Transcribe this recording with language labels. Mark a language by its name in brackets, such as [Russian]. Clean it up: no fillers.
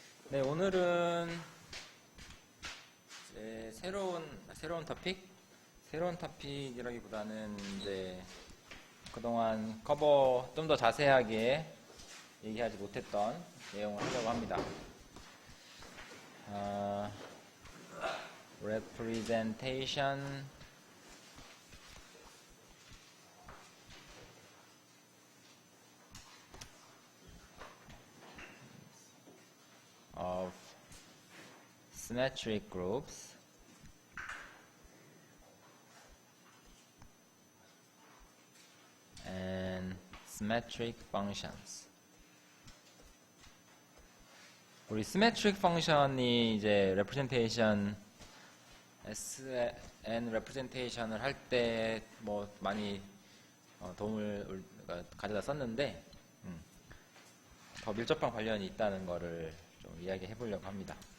[Korean] 네, 오늘은 이제 새로운 토픽? 새로운 토픽이라기보다는 이제 그동안 커버 좀 더 자세하게 얘기하지 못했던 내용을 하려고 합니다. [English] Representation of symmetric groups and symmetric functions. [Korean] 우리 symmetric function이 이제 representation SN representation을 할 때 뭐 많이 도움을 가져다 썼는데 더 밀접한 관련이 있다는 거를 좀 이야기해 보려고 합니다.